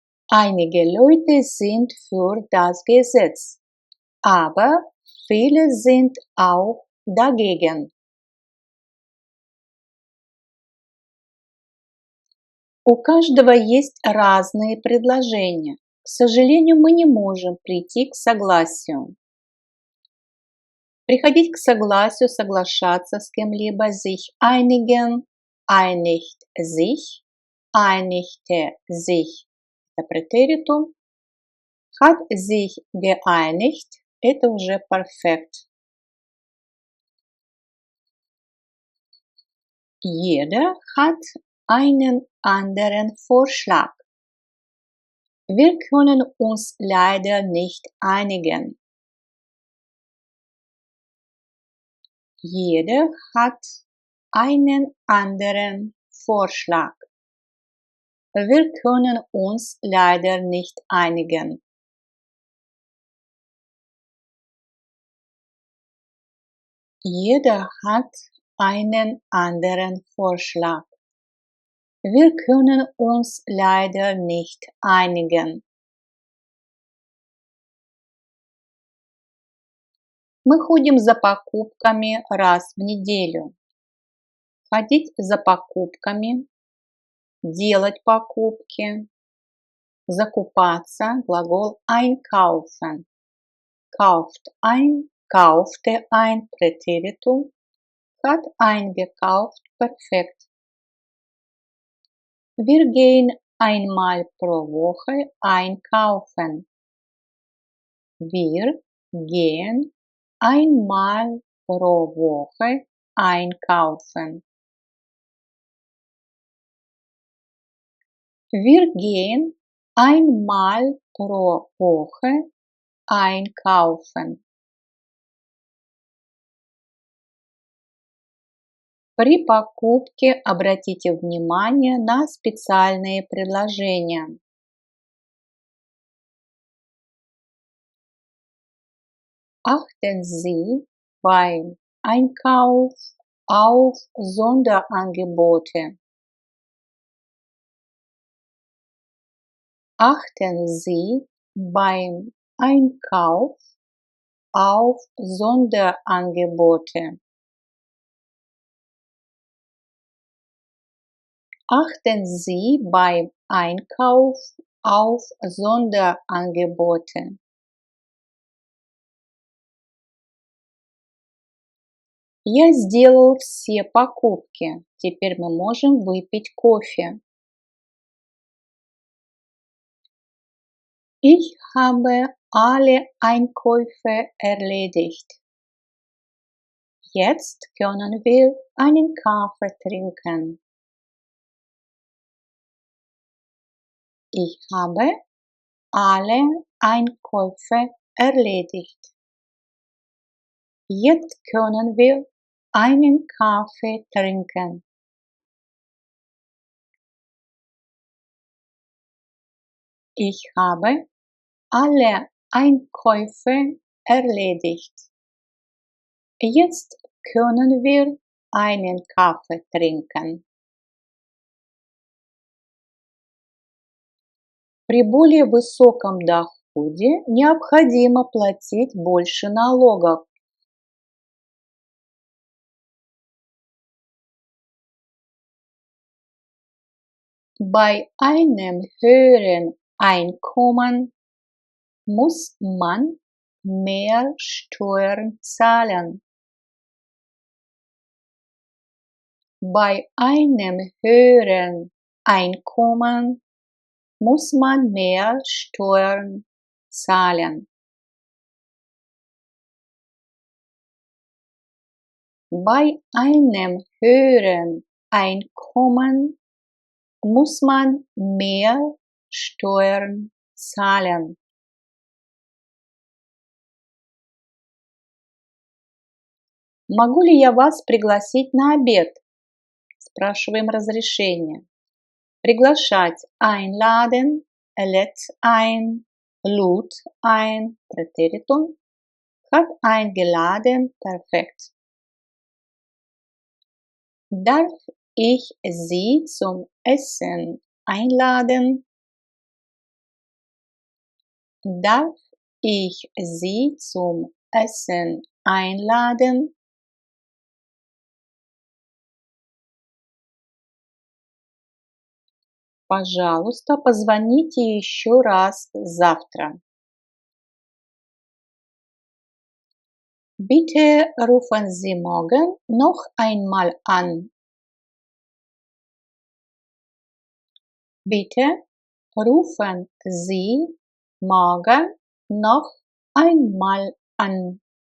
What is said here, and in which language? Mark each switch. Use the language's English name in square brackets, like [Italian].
[German] Einige Leute sind für das Gesetz, aber viele sind auch dagegen. [Russian] У каждого есть разные предложения. К сожалению, мы не можем прийти к согласию. Приходить к согласию, соглашаться с кем-либо, [German] sich einigen, einigt sich, einigte sich. [Russian] Это претеритум. [German] Hat sich geeinigt. [Russian] Это уже perfekt. [German] Jeder hat einen anderen Vorschlag. Wir können uns leider nicht einigen. Jeder hat einen anderen Vorschlag. Wir können uns leider nicht einigen. Jeder hat einen anderen Vorschlag. Wir können uns leider nicht einigen. [Russian] Мы ходим за покупками раз в неделю. Ходить за покупками, делать покупки, закупаться, глагол einkaufen. [German] Kauft ein, kaufte ein, Präteritum, hat eingekauft, perfekt. Wir gehen einmal pro Woche einkaufen. Wir gehen einmal pro Woche einkaufen. Wir gehen einmal pro Woche einkaufen. [Russian] При покупке обратите внимание на специальные предложения. [German] Achten Sie beim Einkauf auf Sonderangebote. Achten Sie beim Einkauf auf Sonderangebote. Achten Sie beim Einkauf auf Sonderangebote. [Russian] Я сделал все покупки. Теперь мы можем выпить кофе. [German] Ich habe alle Einkäufe erledigt. Jetzt können wir einen Kaffee trinken. Ich habe alle Einkäufe erledigt. Jetzt können wir einen Kaffee trinken. Ich habe alle Einkäufe erledigt. Jetzt können wir einen Kaffee trinken. [Russian] При более высоком доходе необходимо платить больше налогов. [German] Bei einem höheren Einkommen muss man mehr Steuern zahlen. Bei einem höheren Einkommen muss man mehr Steuern zahlen. Bei einem höheren Einkommen muss man mehr Steuern zahlen. [Russian] Могу ли я вас пригласить на обед? Спрашиваем разрешение. Приглашать einladen, [German] lädt ein, lud ein, Präteritum, hat eingeladen, perfekt. Darf ich Sie zum Essen einladen? Darf ich Sie zum Essen einladen? [Russian] Пожалуйста, позвоните еще раз завтра. [German] Bitte rufen Sie morgen noch einmal an. Bitte rufen Sie morgen noch einmal an.